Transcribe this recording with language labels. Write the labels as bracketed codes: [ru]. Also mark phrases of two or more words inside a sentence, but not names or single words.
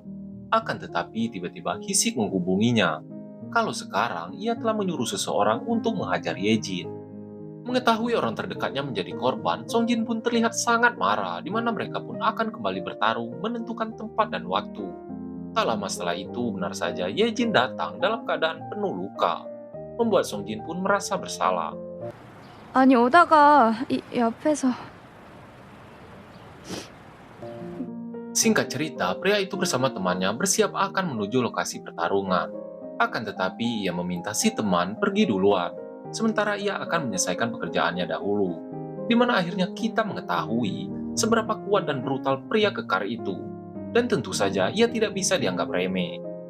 [id] Akan tetapi tiba-tiba Hisik menghubunginya kalau sekarang ia telah menyuruh seseorang untuk menghajar Yejin. Mengetahui orang terdekatnya menjadi korban, Songjin pun terlihat sangat marah, di mana mereka pun akan kembali bertarung menentukan tempat dan waktu. Tak lama setelah itu, benar saja Yejin datang dalam keadaan penuh luka, membuat Songjin pun merasa bersalah. [ko] 아니 오다가 이 옆에서 [id] Singkat cerita, pria itu bersama temannya bersiap akan menuju lokasi pertarungan. Akan tetapi ia meminta si teman pergi duluan, sementara ia akan menyelesaikan pekerjaannya dahulu, di mana akhirnya kita mengetahui seberapa kuat dan brutal pria kekar itu, dan tentu saja ia tidak bisa dianggap remeh.